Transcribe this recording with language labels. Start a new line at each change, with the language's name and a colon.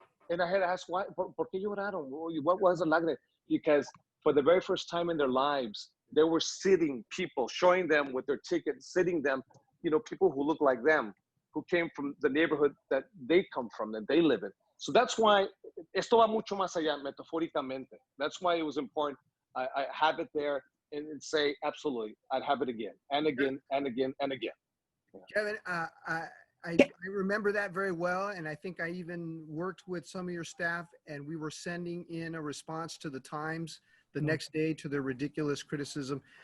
English: And I had to ask, why,
Spanish: ¿por qué lloraron?
English: What was the lágrima? Because for the very first time in their lives, they were sitting people, showing them with their tickets, sitting them, you know, people who look like them, who came from the neighborhood that they come from, that they live in. So that's why,
Spanish: esto va mucho más allá, metafóricamente.
English: That's why it was important. I have it there and say, absolutely, I'd have it again, and again, and again, and again. Kevin, I remember that very well, and I think I even worked with some of your staff, and we were sending in a response to the Times the next day to their ridiculous criticism.